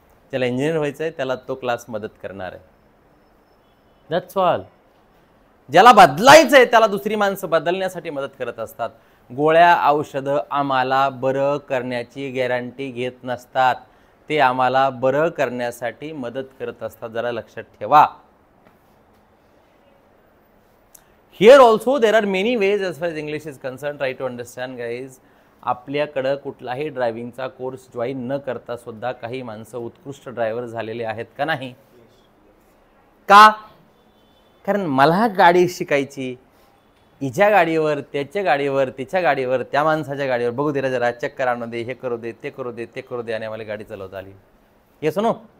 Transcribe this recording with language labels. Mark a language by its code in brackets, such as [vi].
[mr] ज्याला इंजिनियर व्हायचंय त्याला तो क्लास मदत करणार आहे. [en] That's all. [mr] ज्याला बदलायचंय त्याला दुसरी माणसं बदलण्यासाठी मदत करत असतात. गोळ्या औषधं आम्हाला बरं करण्याची गॅरंटी घेत नसतात. ते आम्हाला बरं करण्यासाठी मदत करत असतात. जरा लक्षात ठेवा. [en] Here also there are many ways as far as English is concerned. Try to understand guys. [mr] आपल्याकडं कुठलाही ड्रायव्हिंगचा कोर्स जॉईन न करता सुद्धा काही माणसं उत्कृष्ट ड्रायव्हर झालेले आहेत का नाही? का? कारण मला गाडी शिकायची. हिच्या गाडीवर, त्याच्या गाडीवर, तिच्या गाडीवर, त्या माणसाच्या गाडीवर बघू दे जरा, चक्कर आणू दे, हे करू दे, ते करू दे, ते करू दे, आणि मला गाडी चालवता आली. [en] Yes no?